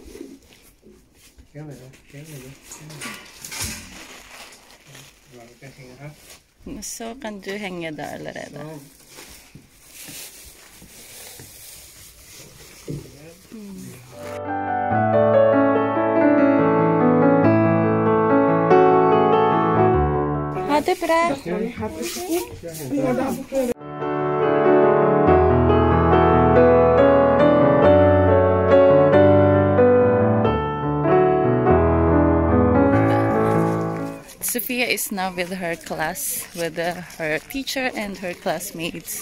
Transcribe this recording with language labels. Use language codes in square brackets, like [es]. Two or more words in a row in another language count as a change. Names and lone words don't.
[no] Så kan du henge der allerede. Ha det bra. [en] Sophia is now with her class, with her teacher and her classmates.